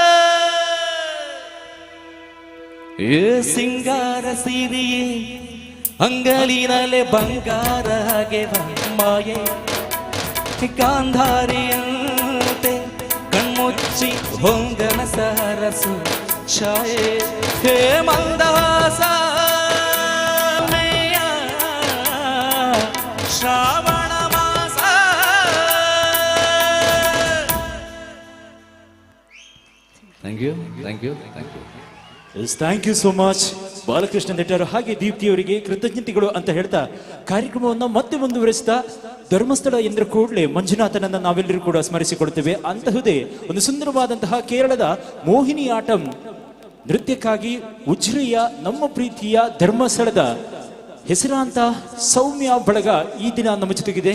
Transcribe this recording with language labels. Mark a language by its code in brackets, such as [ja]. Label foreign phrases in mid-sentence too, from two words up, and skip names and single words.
[kn] ಏ ಸಿಂಗಾರ ಸಿರಿಯೇ ಅಂಗಲಿನಲೆ ಬಂಗಾರ ಹಾಗೆ ಮಾಯೆ ಗಾಂಧಾರಿಯಂತೆ ಕಣ್ಮುಚ್ಚಿ ಹೊಂಗನ ಸರಸು ಛಾಯೆ ಹೇ ಮಂದಹಾಸ ಮೇಯ ಶ್ರಾವಣ ಮಾಸ. [en] thank you thank you thank you. thank you so much [kn] ಬಾಲಕೃಷ್ಣ ನೆಟ್ಟರು ಹಾಗೆ ದೀಪ್ತಿಯವರಿಗೆ ಕೃತಜ್ಞತೆಗಳು ಅಂತ ಹೇಳ್ತಾ ಕಾರ್ಯಕ್ರಮವನ್ನು ಮತ್ತೆ ಮುಂದುವರಿಸ್ತಾ ಧರ್ಮಸ್ಥಳ ಎಂದ್ರ ಕೂಡಲೇ ಮಂಜುನಾಥನನ್ನ ನಾವೆಲ್ಲರೂ ಕೂಡ ಸ್ಮರಿಸಿಕೊಳ್ತೇವೆ. ಅಂತಹುದೇ ಒಂದು ಸುಂದರವಾದಂತಹ ಕೇರಳದ ಮೋಹಿನಿ ಆಟಂ ನೃತ್ಯಕ್ಕಾಗಿ ಉಜ್ರೆಯ ನಮ್ಮ ಪ್ರೀತಿಯ ಧರ್ಮಸ್ಥಳದ ಹೆಸರಾಂತ ಸೌಮ್ಯ ಬಳಗ ಈ ದಿನ ನಮ್ಮ ಜೊತೆಗಿದೆ.